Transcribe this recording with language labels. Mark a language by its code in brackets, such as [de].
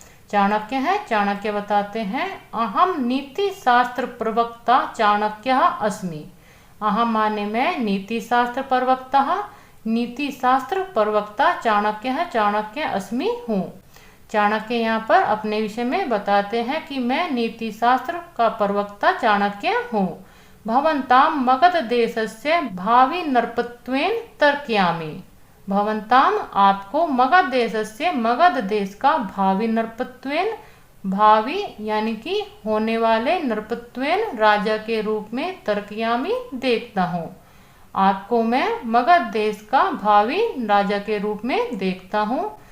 [hi] चाणक्य बताते हैं [sa] अहम नीति शास्त्र प्रवक्ता चाणक्य अस्मि। अहम [hi] माने मैं, नीति शास्त्र प्रवक्ता चाणक्य [sa] अस्मि [hi] हूँ। चाणक्य यहाँ पर अपने विषय में बताते हैं कि मैं नीति शास्त्र का प्रवक्ता चाणक्य हूँ। [sa] भवन्तां मगध देशस्य भावी नृपत्वेन तर्कयामि। भवन्तां [hi] आपको, मगध देश का, भावी [sa] नृपत्वेन, [hi] भावी यानी कि होने वाले, नृपत्वेन राजा के रूप में, [sa] तर्कयामि [hi] देखता हूँ। आपको मैं मगध देश का भावी राजा के रूप में देखता हूँ।